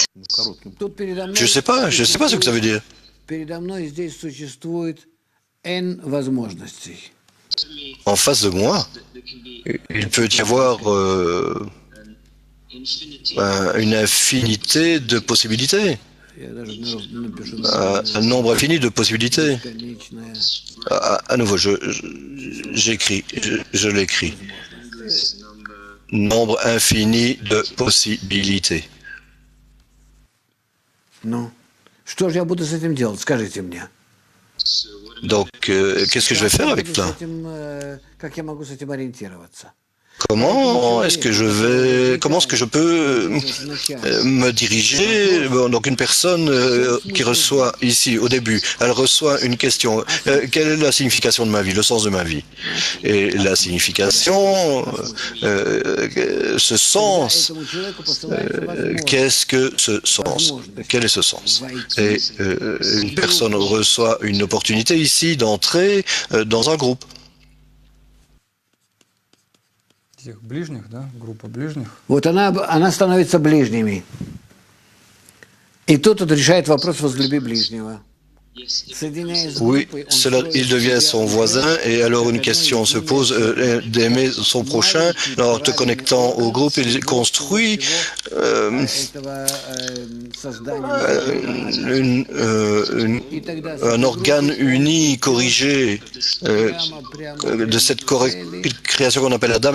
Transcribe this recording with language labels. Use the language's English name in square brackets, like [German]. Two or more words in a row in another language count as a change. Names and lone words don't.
[French] Je sais pas ce que ça veut dire. En face de moi, il peut y avoir une infinité de possibilités. Un nombre infini de possibilités. À nouveau, j'écris, je l'écris. Nombre infini de possibilités. [Russian] Ну, что же я буду с этим делать? Скажите мне. [French] Donc, qu'est-ce que je vais faire avec ça? [Russian] Как я могу с этим ориентироваться? [French] Comment est-ce que je peux me diriger? Donc une personne qui reçoit ici au début, elle reçoit une question. Quelle est la signification de ma vie, le sens de ma vie? Et la signification, ce sens, qu'est-ce que ce sens? Quel est ce sens? Et une personne reçoit une opportunité ici d'entrer dans un groupe. [Russian] этих ближних, да, группа ближних. Вот она становится ближними. И тут он решает вопрос «возлюби ближнего». [French] Oui, cela, il devient son voisin et alors une question se pose d'aimer son prochain. Alors, te connectant au groupe, il construit un organe uni, corrigé de cette création qu'on appelle Adam.